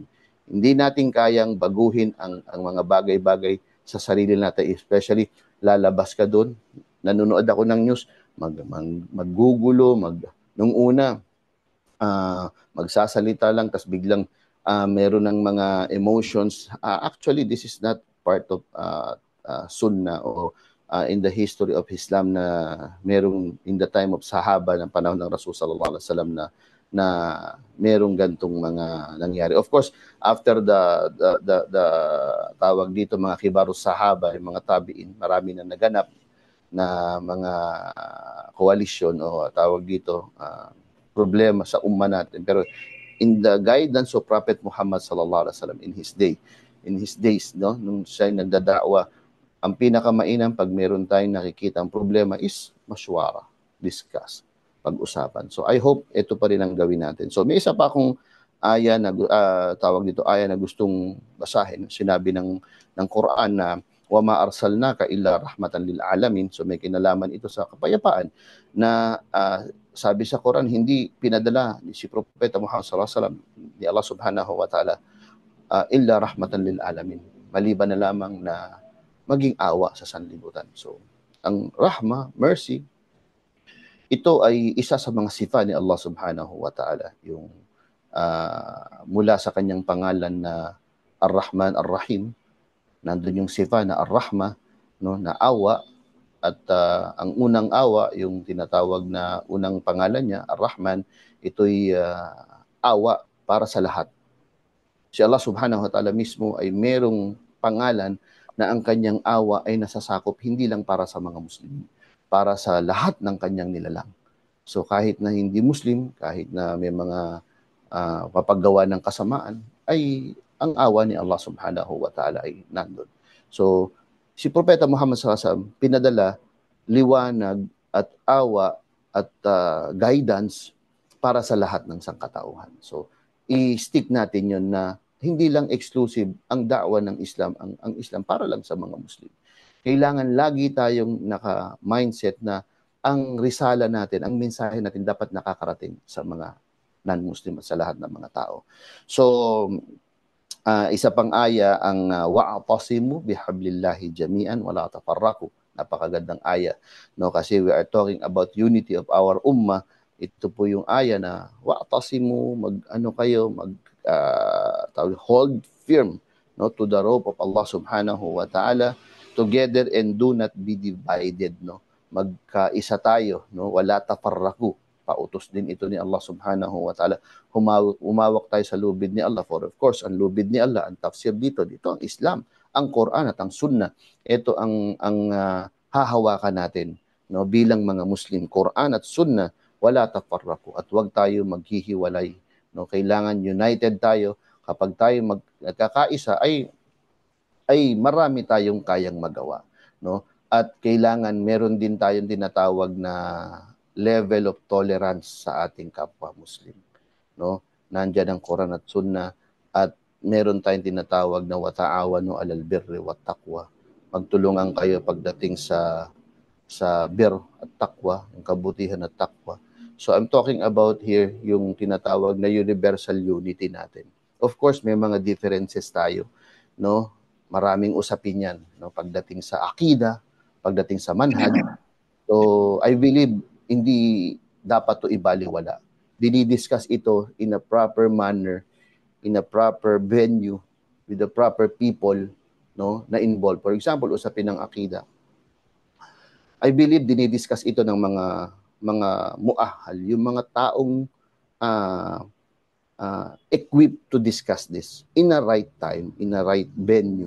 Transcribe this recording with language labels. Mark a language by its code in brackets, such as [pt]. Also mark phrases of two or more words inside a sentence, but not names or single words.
[tl] Hindi natin kayang baguhin ang mga bagay-bagay sa sarili natin, especially lalabas ka doon, nanonood ako ng news, maggugulo, nung una, magsasalita lang, tas biglang meron ng mga emotions. [en] Actually, this is not part of sunnah o in the history of Islam [tl] na merong [en] in the time of Sahaba [tl] ng panahon ng Rasul [ar] صلى الله عليه وسلم [tl] na merong gantong mga nangyari. [en] Of course, after the [tl] tawag dito mga kibarus Sahaba, yung mga tabi'in, marami na naganap na mga koalisyon o tawag dito problema sa umma natin. [en] Pero in the guidance of Prophet Muhammad [ar] صلى الله عليه وسلم [en] in his days, no, [tl] nung siya nagdadakwa, ang pinakamainam pag meron tayong nakikita ang problema is mashwara, discuss, pag-usapan. [en] So I hope [tl] ito pa rin ang gawin natin. So may isa pa akong aya na tawag dito, aya na gustong basahin. Sinabi ng Quran na [ar] وما أرسلناك إلا رحمة للعالمين. [tl] So may kinalaman ito sa kapayapaan na sabi sa Quran, hindi pinadala ni si Propeta Muhammad [ar] صلى الله عليه وسلم [tl] ni Allah [ar] سبحانه وتعالى إلا رحمة للعالمين. [tl] Maliban na lamang na maging awa sa sanlibutan. So ang rahma, mercy, ito ay isa sa mga sifa ni Allah [ar] سبحانه وتعالى, [tl] yung mula sa kanyang pangalan na Ar-Rahman, Ar-Rahim, nandun yung sifa na Ar-Rahma, no, na awa, at ang unang awa, yung tinatawag na unang pangalan niya, Ar-Rahman, ito'y awa para sa lahat. Si Allah [ar] سبحانه وتعالى [tl] mismo ay merong pangalan na ang kanyang awa ay nasasakop hindi lang para sa mga Muslim, para sa lahat ng kanyang nilalang. So kahit na hindi Muslim, kahit na may mga papaggawa ng kasamaan, ay ang awa ni Allah [ar] سبحانه وتعالى [tl] ay nandun. So si Propeta Muhammad [ar] صلى الله عليه وسلم [tl] pinadala liwanag at awa at guidance para sa lahat ng sangkatauhan. So i-stick natin yon na hindi lang exclusive ang da'wa ng Islam, ang Islam para lang sa mga Muslim. Kailangan lagi tayong naka-mindset na ang risala natin, ang mensahe natin dapat nakakarating sa mga non-Muslim at sa lahat ng mga tao. So isa pang aya ang [ar] واعتصموا بحبل الله جميعا ولا تفرقوا. [tl] Napakagandang aya, no, kasi [en] we are talking about unity of our ummah. [tl] Ito po yung aya na wa'tasimu, [en] hold firm, no, to the rope of Allah [ar] سبحانه وتعالى [en] together and do not be divided, no. [tl] Magkaisa tayo, no, [ar] ولا تفرقوا. [tl] Pautos din ito ni Allah [ar] سبحانه وتعالى. [tl] Umawak tayo sa lubid ni Allah, [en] for of course [tl] ang lubid ni Allah, ang tafsir dito ang Islam, ang Quran at ang Sunnah. Ito ang hahawakan natin, no, bilang mga Muslim, Quran at Sunnah, [ar] ولا تفرقوا, [tl] at huwag tayo maghihiwalay, no? Kailangan united tayo. Kapag tayo nagkakaisa ay marami tayong kayang magawa, no? At kailangan meron din tayong tinatawag na [en] level of tolerance [tl] sa ating kapwa Muslim, no? Nandiyan ang Quran at Sunnah, at meron tayong tinatawag na [ar] وتعاونوا على البر والتقوى. [tl] Magtulungan kayo pagdating sa bir at taqwa, yung kabutihan at taqwa. [en] So I'm talking about here [tl] yung tinatawag na [en] universal unity natin. [tl] Of course, may mga differences tayo, no? Maraming usapin yan, no? Pagdating sa akida, pagdating sa manhaj. So I believe hindi dapat to ibaliwala. Dinidiscuss ito [en] in a proper manner, in a proper venue, with the proper people, no, na involved. For example, [tl] usapin ng akida. [en] I believe [tl] dinidiscuss ito ng mga muahal, yung mga taong [en] equipped to discuss this in a right time, in a right venue.